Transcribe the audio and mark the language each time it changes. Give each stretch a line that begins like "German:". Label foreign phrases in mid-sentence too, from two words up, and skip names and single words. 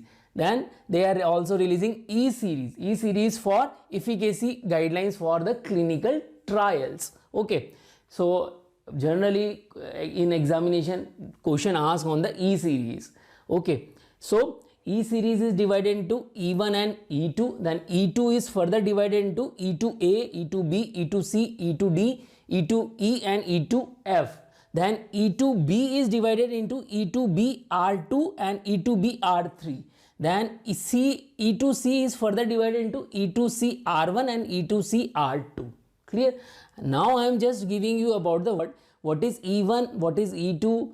English: Then they are also releasing E series for efficacy guidelines for the clinical trials. Okay, so generally in examination question asked on the E series. Okay, so E series is divided into E1 and E2. Then E2 is further divided into E2A, E2B, E2C, E2D, E2E and E2F. Then E2B is divided into E2BR2 and E2BR3. Then E2C is further divided into E2CR1 and E2CR2. Clear? Now I am just giving you about the what is E1, what is E2.